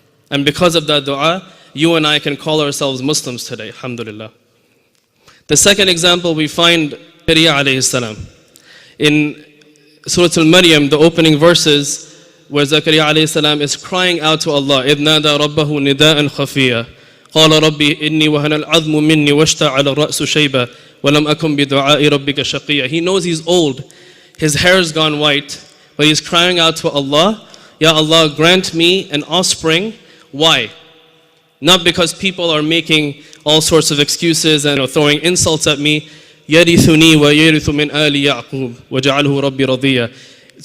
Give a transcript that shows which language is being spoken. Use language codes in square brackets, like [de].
[en] And because of that dua, you and I can call ourselves Muslims today, alhamdulillah. The second example we find Zakaria alayhi salam. In Surah Al-Maryam, the opening verses, where Zakaria alayhi salam is crying out to Allah, [ar] إِذْ نَادَى رَبَّهُ نِدَاءً خَفِيًّا قال ربي إني وهن العظم مني واشتعل الرأس شيبة ولم أكن بدعاء ربك شقيا. [en] He knows he's old, his hair's gone white, but he's crying out to Allah, Ya Allah, grant me an offspring. Why? Not because people are making all sorts of excuses and throwing insults at me. [ar] يَرِثُنِي وَيَرِثُ مِنْ آلِ يَعْقُوبَ وَجَعَلْهُ رَبِّي رَضِيًّا.